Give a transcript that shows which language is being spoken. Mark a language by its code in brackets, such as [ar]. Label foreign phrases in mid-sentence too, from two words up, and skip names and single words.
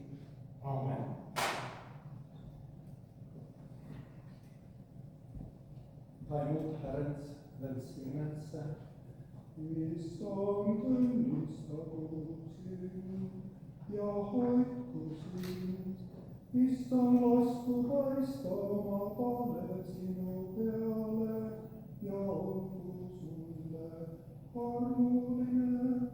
[sv] Amen. Ta emot Herrens välsignelse. [et] Issand õnnistagu sind ja hoidku sind. Issand lasku kaitsta oma palve sinu peale ja olgu sulle armuline.